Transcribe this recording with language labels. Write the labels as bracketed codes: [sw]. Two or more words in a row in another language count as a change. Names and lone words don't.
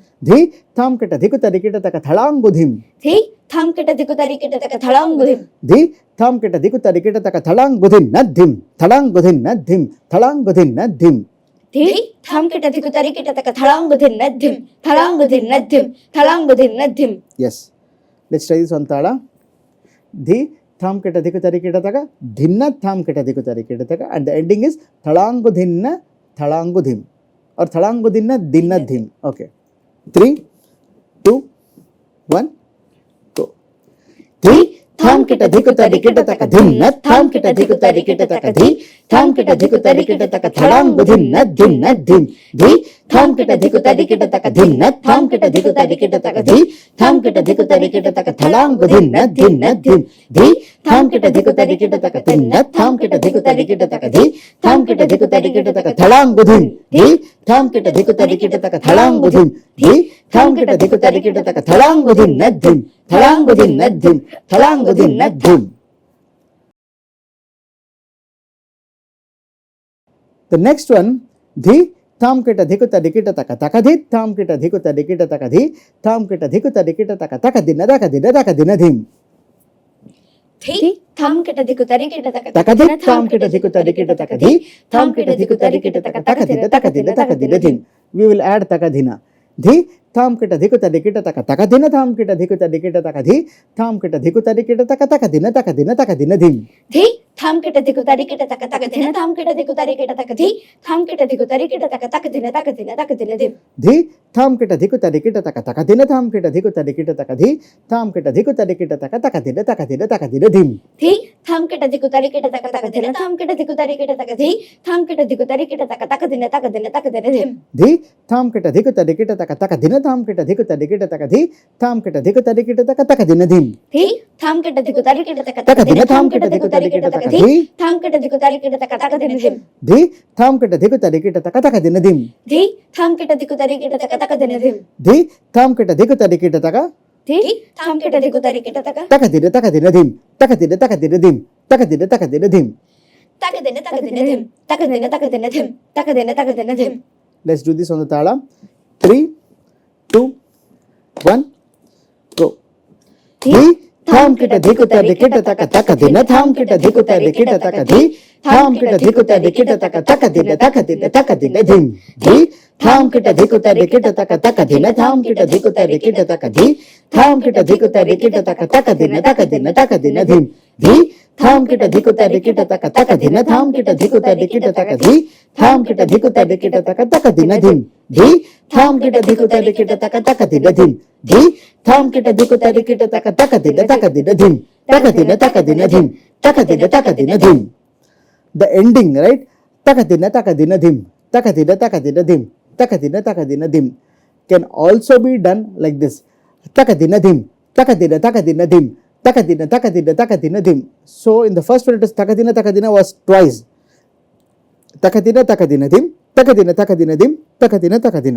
[en] धी थाम किटा धिकुता रिकिटा तक थड़ांगु धिम धी थाम किटा धिकुता रिकिटा तक थड़ांगु धिम धी थाम किटा धिकुता रिकिटा तक थड़ांगु धिन्न धिम थड़ांगु धिन्न धिम थड़ांगु धिन्न धिम धी थाम किटा धिकुता रिकिटा तक थड़ांगु धिन्न धिम थड़ांगु धिन्न धिम थड़ांगु धिन्न धिम. Yes, let's try this on tala. Dhi tham kita dhikuta rikita taka dhinna tham kita dhikuta rikita taka and the ending is thalangu dhinna thalangu dhim or thalangu dhinna dhinna dhim. Okay, 3 2 1 go. Dhi tham kita dhikuta rikita taka dhinna tham kita dhikuta rikita taka dhi tham kita dhikuta rikita taka thalangu dhinna dhinna dhim dhi tham kita dhikuta rikita taka dhinna tham kita dhikuta rikita taka dhi tham kita dhikuta rikita taka thalangu dhinna dhinna dhim dhi tham kita dhikuta rikita taka dhinna tham kita dhikuta rikita taka dhi tham kita dhikuta rikita taka thalangu dhim dhi tham kita dhikuta rikita taka thalangu dhim dhi tham kita dhikuta rikita taka thalangu dhinna dhim thalangu dhinna dhim thalangu dhinna dhim. The next one dhi tham kita dhikuta rikita taka takadhi tham kita dhikuta rikita taka dhi tham kita dhikuta rikita taka takadina takadina takadina dhim धी थाम किटा धिकुता रिकिटा तक takadhi tham kita dhikuta rikita taka dhi tham kita dhikuta rikita taka takadina takadina takadina dhim. We will add takadina. Dhi tham kita dhikuta rikita taka takadina tham kita dhikuta rikita taka dhi tham kita dhikuta rikita taka takadina takadina takadina dhim धी थाम किटा धिकुता रिकिटा तक तक धिन थाम किटा धिकुता रिकिटा तक धी थाम किटा धिकुता रिकिटा तक तक धिन धिम dhi tham kita dhikuta rikita taka takadina tham kita dhikuta rikita taka dhi tham kita dhikuta rikita taka takadina takadina takadina dhim धी थाम किटा धिकुता रिकिटा तक तक धिन थाम किटा धिकुता रिकिटा तक धी थाम किटा धिकुता रिकिटा तक तक धिन धिम dhi tham kita dhikuta rikita taka takadina tham kita dhikuta rikita taka dhi tham kita dhikuta rikita taka takadina dhim धी थाम किटा धिकुता रिकिटा तक तक takadina धिन tham थाम kita किटा dhikuta धिकुता rikita रिकिटा taka तक dhi धी थाम किटा धिकुता रिकिटा तक तक धिन धिम dhi tham kita dhikuta rikita taka takadina dhim धी थाम किटा धिकुता रिकिटा तक तक धिन धिम dhi tham kita dhikuta rikita taka धी थाम किटा धिकुता रिकिटा तक takadina takadina dhim takadina takadina dhim takadina takadina dhim. तक धिन धिम तक धिन धिम तक धिन धिम. Let's do this on the tala. 3 2 1 go. Dhi tham kita dhikuta rikita taka takadina tham kita dhikuta rikita taka dhi tham kita dhikuta rikita taka takadina takadina dhim dhi tham kita dhikuta rikita taka takadina tham kita dhikuta rikita taka dhi tham kita dhikuta rikita taka takadina takadina dhim dhi tham kita dhikuta rikita taka takadina tham kita dhikuta rikita taka dhi tham kita dhikuta rikita taka takadina dhim dhi tham kita dhikuta rikita taka takadina dhim dhi tham kita dhikuta rikita taka takadina dhim takadina dhim takadina dhim. The ending, right? Takadina dhim takadina dhim can also be done like this. Takadina dhim takadina dhim. So in the first one it is takadina was twice. Takadina dhim takadina.